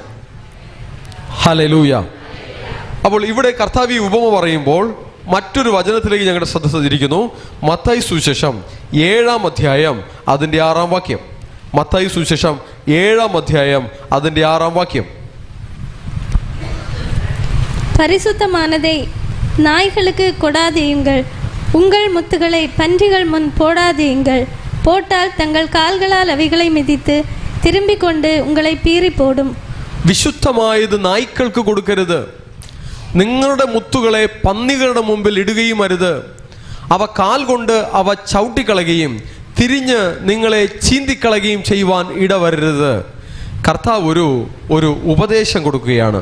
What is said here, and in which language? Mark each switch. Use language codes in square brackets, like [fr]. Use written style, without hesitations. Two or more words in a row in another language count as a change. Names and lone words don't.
[ml] ഹല്ലേലൂയ. അപ്പോൾ ഇവിടെ കർത്താവ് ഈ ഉപമ പറയുമ്പോൾ മറ്റൊരു വചനത്തിലേക്ക് ഞങ്ങളുടെ ശ്രദ്ധ തിരിക്കുന്നു. മത്തായി സുവിശേഷം 7-ാം അധ്യായം അതിൻ്റെ 6-ാം വാക്യം. മത്തായി സുവിശേഷം 7-ാം അധ്യായം അതിൻ്റെ 6-ാം വാക്യം. [ta] பரிசுத்தமானதை நாய்களுக்கு கொடாதேயுங்கள், உங்கள் முத்துகளை பன்றிகள் முன் போடாதேயுங்கள், போட்டால் தங்கள் கால்களால் அவைகளை மிதித்து திரும்பிக் கொண்டு உங்களை பீறி போடும். [ml] വിശുദ്ധമായത് നായ്ക്കൾക്ക് കൊടുക്കരുത്, നിങ്ങളുടെ മുത്തുകളെ പന്നികളുടെ മുമ്പിൽ ഇടുകയും അരുത്. അവ കാൽ കൊണ്ട് അവ ചവിട്ടിക്കളയുകയും തിരിഞ്ഞ് നിങ്ങളെ ചീന്തിക്കളയുകയും ചെയ്യുവാൻ ഇടവരരുത്. കർത്താവ് ഒരു ഉപദേശം കൊടുക്കുകയാണ്.